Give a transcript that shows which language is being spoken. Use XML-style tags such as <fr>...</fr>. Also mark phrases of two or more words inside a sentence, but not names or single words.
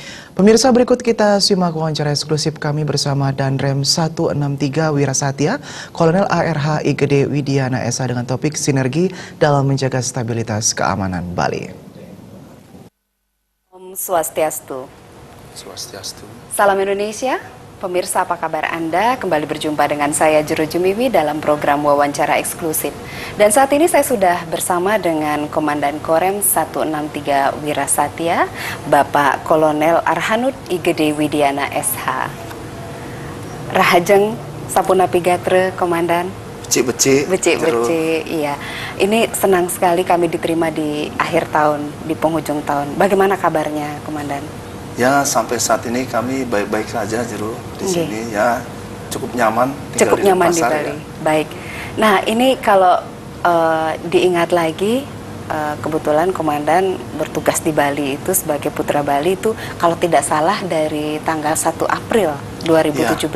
<id>Pemirsa, berikut kita simak wawancara eksklusif kami bersama Danrem 163 Wirasatya, Kolonel ARH IGD Widiana SH dengan topik sinergi dalam menjaga stabilitas keamanan Bali.</id> <ban>Om Swastiastu. Swastiastu.</ban> <id>Salam Indonesia. Pemirsa, apa kabar Anda? Kembali berjumpa dengan saya Juru Jumiwi dalam program wawancara eksklusif. Dan saat ini saya sudah bersama dengan Komandan Korem 163 Wirasatya, Bapak Kolonel Arhanut IGD Widiana SH.</id> <ban>Rahajeng Sapunapi Gatre, Komandan. Becik,</ban> <id>iya. Ini senang sekali kami diterima di akhir tahun, di penghujung tahun. Bagaimana kabarnya, Komandan? Ya, sampai saat ini kami baik-baik saja, Juru. Di sini ya cukup nyaman. Cukup nyaman di Bali. Ya. Baik. Nah, ini kalau diingat lagi, kebetulan Komandan bertugas di Bali itu sebagai Putra Bali itu kalau tidak salah dari tanggal 1 April 2017</id>